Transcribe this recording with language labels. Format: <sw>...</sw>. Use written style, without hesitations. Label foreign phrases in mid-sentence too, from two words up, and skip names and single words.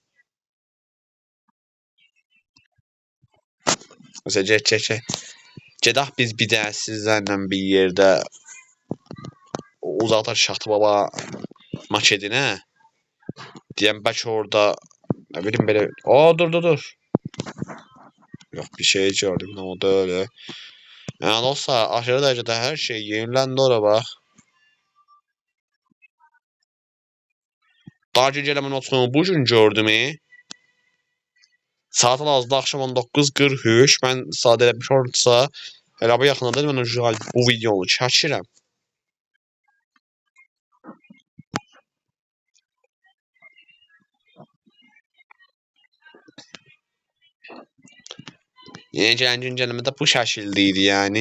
<az>Məsələn, get. Gedək biz bir dənə sizlərlə bir yerdə uzaqda Şata Baba makedinə. Deyəm bəlkə orada nə bilim belə. Dur. Yox bir şey gördüm</az> <tr>ama o da öyle. Yani olsa aşırı derecede her şey yenilendi oraya bak.</tr> <az>Daha güncələmə notunu bu gün gördüm. Saat hal-hazırda axşam 19:43. Mən saat elə bir olsa elə bu yaxındadır mən bu videonu çəkirəm. Yeni gələn güncələmədə bu şəkildə idi yəni.</az>